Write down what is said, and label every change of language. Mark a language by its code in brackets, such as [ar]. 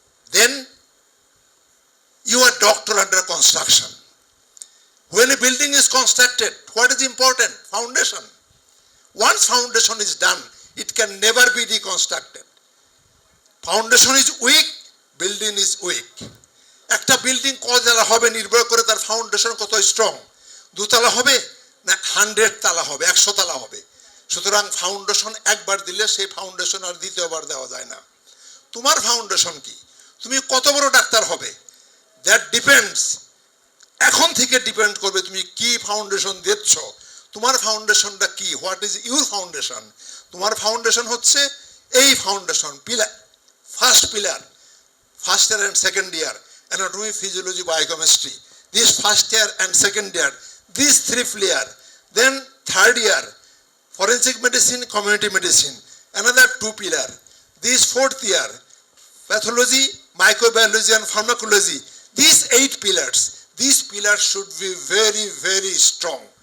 [en] Then, you are doctor under construction. When a building is constructed, what is important? Foundation. Once foundation is done, it can never be reconstructed. Foundation is weak, building is weak. [bn] একটা building কতলা হবে নির্ভর করে তার foundation কত strong. 2 তলা হবে না 100 তলা হবে, 100 তলা হবে। সুতরাং ফাউন্ডেশন একবার দিলে সেই ফাউন্ডেশন আর দ্বিতীয়বার দেওয়া যায় না। তোমার ফাউন্ডেশন কি? তুমি কত বড় ডাক্তার হবে? [en] That depends. [bn] এখন থেকে ডিপেন্ড করবে তুমি কি ফাউন্ডেশন দিচ্ছ। তোমার ফাউন্ডেশনটা কি? [en] What is your foundation? [bn] তোমার ফাউন্ডেশন হচ্ছে এই foundation pillar, [en] First pillar, first year and second year, anatomy, physiology, biochemistry. This first year and second year, these 3 year. Then third year, forensic medicine, community medicine, another 2 pillar. This 4th year, pathology, microbiology and pharmacology. These 8 pillars. These pillars should be very, very strong.